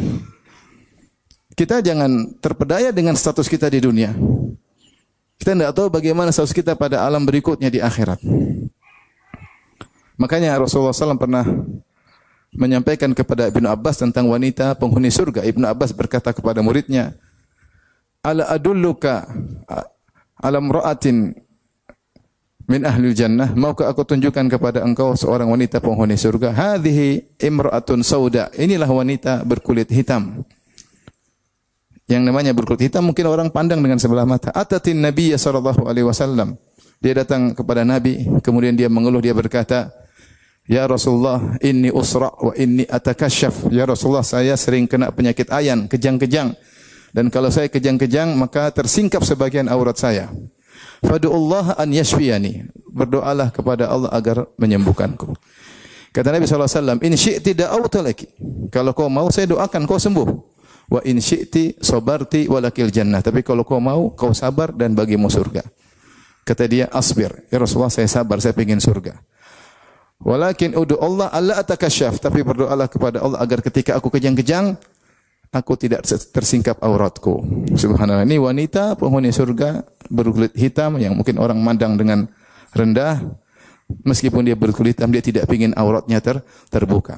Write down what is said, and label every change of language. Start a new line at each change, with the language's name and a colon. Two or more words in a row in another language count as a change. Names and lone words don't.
Indonesian: Kita jangan terpedaya dengan status kita di dunia. Kita tidak tahu bagaimana status kita pada alam berikutnya di akhirat. Makanya Rasulullah SAW pernah menyampaikan kepada Ibnu Abbas tentang wanita penghuni surga. Ibnu Abbas berkata kepada muridnya,
Arabic: "ألا أدلك على امرأة من أهل الجنة,
Indonesian: maukah aku tunjukkan kepada engkau seorang wanita penghuni surga?
Arabic: هذه امرأة سوداء."
Indonesian: Inilah wanita berkulit hitam. Yang namanya berkulit hitam mungkin orang pandang dengan sebelah mata.
Arabic: أتت النبي صلى الله عليه وسلم.
Indonesian: Dia datang kepada Nabi, kemudian dia mengeluh, dia berkata,
Arabic: "يا رسول الله, إني أصرع وإني أتكشف." يا رسول الله,
Indonesian: saya sering kena penyakit ayan, kejang-kejang. Dan kalau saya kejang-kejang, maka tersingkap sebagian aurat saya.
Arabic: فادع الله أن يشفيني.
Indonesian: Berdoalah kepada Allah agar menyembuhkanku. Kata Nabi SAW,
Arabic: "إن شئت دعوت لك."
Indonesian: Kalau kau mau, saya doakan kau sembuh.
Arabic: وإن شئت صبرت ولك الجنة.
Indonesian: Tapi kalau kau mau, kau sabar dan bagimu surga. Kata dia, "Asbir."
Arabic: يا رسول الله,
Indonesian: saya sabar, saya ingin surga.
Arabic: ولكن ادع الله ألا أتكشف.
Indonesian: Tapi berdoalah kepada Allah agar ketika aku kejang-kejang, aku tidak tersingkap auratku. Subhanallah. Ini wanita penghuni surga berkulit hitam yang mungkin orang mandang dengan rendah. Meskipun dia berkulit hitam, dia tidak ingin auratnya terbuka.